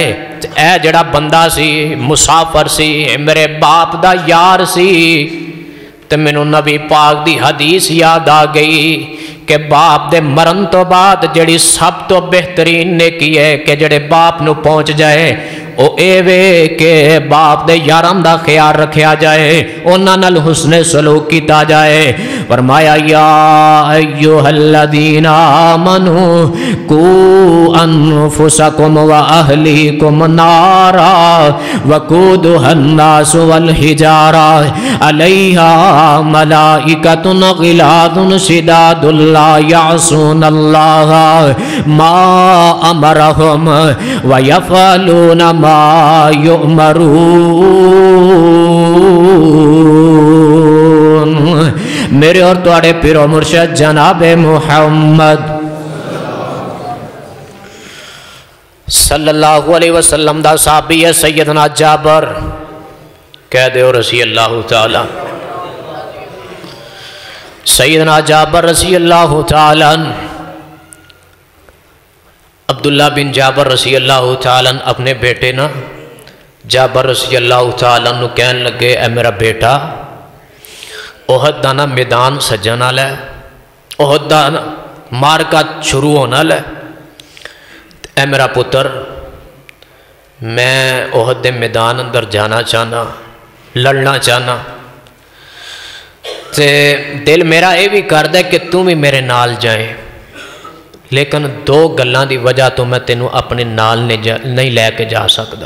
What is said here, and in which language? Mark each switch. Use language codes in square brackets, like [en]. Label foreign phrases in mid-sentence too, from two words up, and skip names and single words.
[pa] اے جیہڑا بندہ سی مسافر سی، میرے باپ دا یار سی، تے مینوں نبی پاک دی حدیث یاد آ گئی کہ باپ دے مرن توں بعد جیہڑی سب توں بہترین نیکی ہے کہ جیہڑی باپ نوں پہنچ جائے او ایہو کہ باپ دے یاراں دا خیال رکھیا جائے، اوہناں نال حسن سلوک کیتا جائے. [ar] فرمایا، يا أيها الذين آمنوا قوا أنفسكم وأهليكم نارا وقودها الناس والحجارة عليها ملائكة غلاظ شداد لا يعصون الله ما أمرهم ويفعلون ما يؤمرون. [pa] میرے اور تہاڈے پیر و مرشد جناب محمد [ar] صلى الله عليه وسلم [pa] دا صحابی ہے سیدنا جابر، کہہ دو [ar] رضي الله تعالى. [pa] سیدنا جابر [ar] رضي الله تعالى, [pa] عبداللہ بن جابر [ar] رضي الله تعالى [pa] اپنے بیٹے نا جابر [ar] رضي الله تعالى [pa] نوں کہن لگے، اے میرا بیٹا، احد دا نا میدان سجن والا ہے، احد دا معرکہ شروع ہون والا ہے. اے میرا پتر، میں احد دے میدان اندر جانا چاہنا، لڑنا چاہنا، تے دل میرا اے وی کردا کہ تو وی میرے نال جائے، لیکن دو گلاں دی وجہ توں میں تینوں اپنے نال نہیں لے کے جا سکدا.